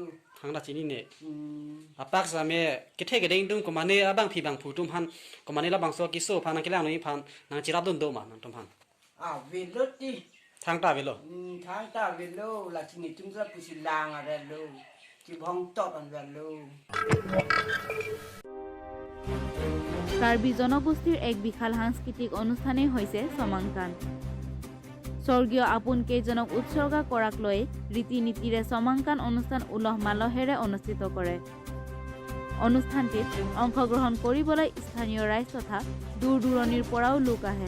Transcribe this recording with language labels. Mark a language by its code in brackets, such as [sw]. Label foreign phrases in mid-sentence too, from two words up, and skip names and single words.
[mjw] thang da chini ne apak same ke the ke ding dung ko mane abang phi bang phu tum han ko mane la bangso kiso phan kelang ni phan nang chirap dun do ma nang tum han velo ti thang ta velo thang ta velo la chini tum sa pusi lang are lo ki bhong tot an velo [as] কাৰ্বি জনগোষ্ঠীৰ এক বিশাল সাংস্কৃতিক অনুষ্ঠানেই হৈছে চমাংকান। স্বৰ্গীয় আপোন কেইজনক উৎসৰ্গা কৰাক লৈ ৰীতি নীতিৰে চমাংকান অনুষ্ঠান উলহ মালহেৰে অনুষ্ঠিত কৰে। অনুষ্ঠানটিত অংশগ্ৰহণ কৰিবলৈ স্থানীয় ৰাইজ তথা দূৰ দূৰণিৰ পৰাও লোক আহে।